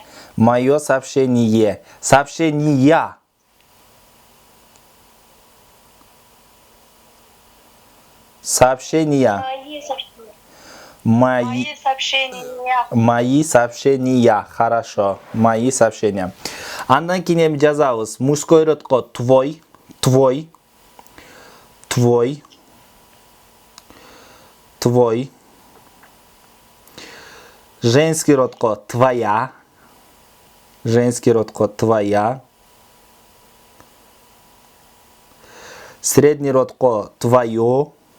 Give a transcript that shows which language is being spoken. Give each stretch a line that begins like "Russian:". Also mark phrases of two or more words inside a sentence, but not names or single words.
Russian: Мое сообщение. Сообщения. Сообщения. Мои сообщения. Мои. Мои сообщения. Мои сообщения. Хорошо. Мои сообщения.
Kyrgyz: Андан кийин эми жазабыз.
Russian: Мужской родко твой, твой, твой, твой. Женский родко твоя. Женский родко твоя. Средний родко твое.